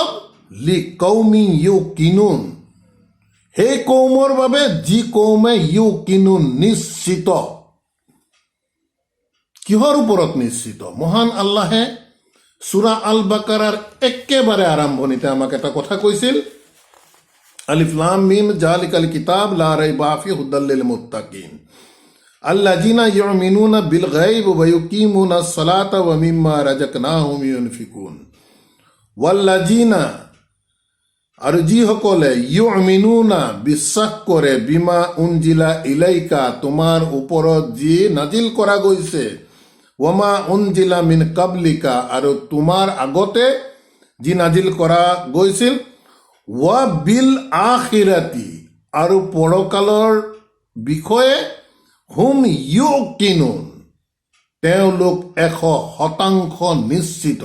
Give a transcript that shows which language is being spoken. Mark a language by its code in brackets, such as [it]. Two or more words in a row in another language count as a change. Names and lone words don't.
[ar] لقوم يوقنون, [as] সেই কৌমৰ বাবে যি কৌমে ইউকিনুন, নিশ্চিত। কিহৰ ওপৰত নিশ্চিত? মহান আল্লাহে সূৰা আল বাকাৰাৰ একেবাৰে আৰম্ভণিতে আমাক এটা কথা কৈছিল, [ar] الم ذلك الكتاب لا ريب فيه هدى للمتقين الذين يؤمنون بالغيب ويقيمون الصلاة ومما رزقناهم ينفقون. [as] ওয়াল্লাযীনা, আৰু যিসকলে ইউমিনুনা, বিশ্বাস কৰে, [ar] بما أنزل إليك, [as] তোমাৰ ওপৰত যি নাজিল কৰা গৈছে, [ar] وما أنزل من قبلك, [as] আৰু তোমাৰ আগতে যি নাজিল কৰা গৈছিল, [ar] وبالآخرة, [as] আৰু পৰকালৰ বিষয়ে, [ar] هم يوقنون, [as] তেওঁলোক 100% নিশ্চিত।